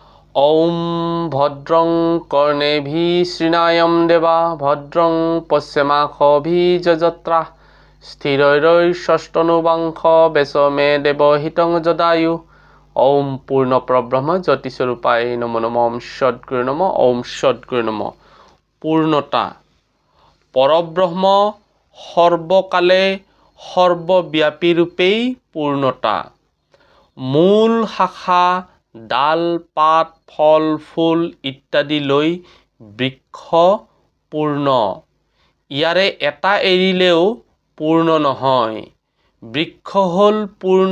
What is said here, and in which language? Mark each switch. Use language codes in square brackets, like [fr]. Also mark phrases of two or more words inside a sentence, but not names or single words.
[sa] ॐ भद्रं कर्णेभिः शृणायं देवा भद्रं पश्येमाक्षभिर्यजत्राः स्थिरैरङ्गैस्तनूनां वेशमे देवहितं जदायु ॐ पूर्णपरब्रह्म ज्योतिस्वरूपाय नमो नमः ॐ सद्गुरु नमः ॐ सद्गुरु नमः [as] পূৰ্ণতা পৰব্ৰহ্ম সৰ্বকালে সৰ্বব্যাপী ৰূপেই পূৰ্ণতা মূল শাখা ডাল পাত ফল ফুল ইত্যাদি লৈ বৃক্ষ পূৰ্ণ ইয়াৰে এটা এৰিলেও পূৰ্ণ নহয় বৃক্ষ হ'ল পূৰ্ণ